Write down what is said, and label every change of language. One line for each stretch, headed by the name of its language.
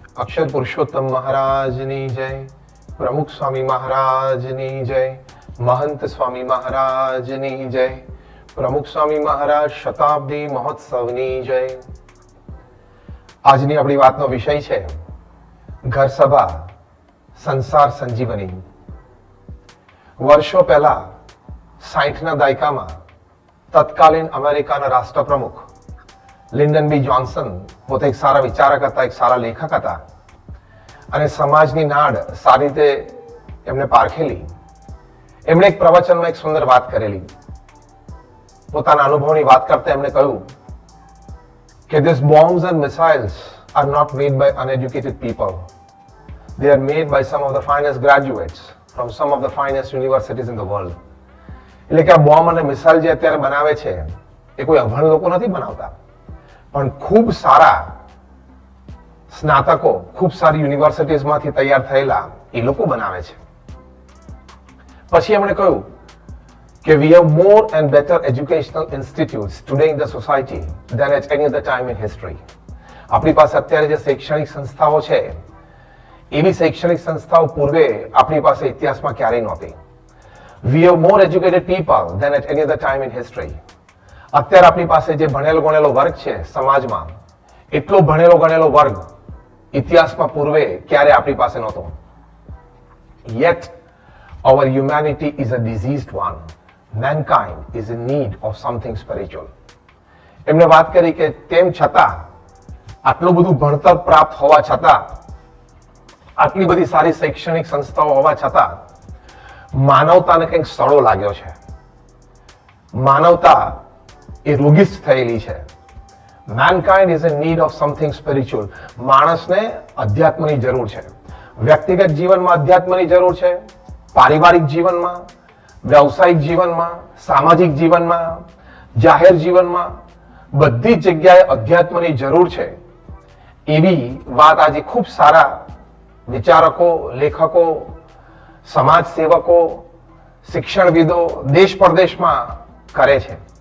Gujarati: अक्षर पुरुषोत्तम महाराजनी जय, प्रमुख स्वामी महाराजनी जय, महंत स्वामी महाराजनी जय, प्रमुख स्वामी महाराज शताब्दी महोत्सवनी जय। આજની આપણી વાતનો વિષય છે ઘર સભા સંસાર સંજીવની। વર્ષો પહેલા 60ના દાયકામાં તત્કાલીન અમેરિકાના રાષ્ટ્રપ્રમુખ લિન્ડન બી જોન્સન પોતે એક સારા વિચારક હતા, એક સારા લેખક હતા અને સમાજની નાડ સારી રીતે એમને પારખેલી। એમણે એક પ્રવચનમાં એક સુંદર વાત કરેલી। પોતાના અનુભવની વાત કરતા એમણે કહ્યું કે
English: these bombs and missiles are not made by uneducated people. They are made by some of the finest graduates from some of the finest universities in the world.
Gujarati: એટલે કે આ બોમ્બ અને મિસાઇલ જે અત્યારે બનાવે છે એ કોઈ અભણ લોકો નથી બનાવતા, પણ ખૂબ સારા સ્નાતકો, ખૂબ સારી યુનિવર્સિટીઝમાંથી તૈયાર થયેલા એ લોકો બનાવે છે। પછી એમણે કહ્યું કે
English: we have more and better educational institutes today in the society than at any other time in history.
Gujarati: આપણી પાસે અત્યારે જે શૈક્ષણિક સંસ્થાઓ છે એવી શૈક્ષણિક સંસ્થાઓ પૂર્વે આપણી પાસે ઇતિહાસમાં ક્યારેય નહોતી।
English: We have more educated people than at any other time in history.
Gujarati: અત્યારે આપણી પાસે જે ભણેલો ગણેલો વર્ગ છે સમાજમાં, એટલો ભણેલો ગણેલો વર્ગ ઇતિહાસમાં પૂર્વે ક્યારે આપણી પાસે નહોતો।
English: Yet our humanity is a diseased one. Mankind is in need of something spiritual.
Gujarati: એમને વાત કરી કે તેમ છતાં આટલું બધું ભણતર પ્રાપ્ત હોવા છતાં, આટલી બધી સારી શૈક્ષણિક સંસ્થાઓ હોવા છતાં માનવતાને કંઈક સડો લાગ્યો છે। માનવતા એ રોગિષ્ઠ થયેલી છે।
English: Mankind is in need of something spiritual.
Gujarati: માણસને અધ્યાત્મની જરૂર છે। વ્યક્તિગત જીવનમાં અધ્યાત્મની જરૂર છે, પારિવારિક જીવનમાં, વ્યવસાયિક જીવનમાં, સામાજિક જીવનમાં, જાહેર જીવનમાં, બધી જ જગ્યાએ અધ્યાત્મની જરૂર છે। એવી વાત આજે ખૂબ સારા વિચારકો, લેખકો, સમાજ સેવકો, શિક્ષણવિદો દેશ પરદેશમાં કરે છે।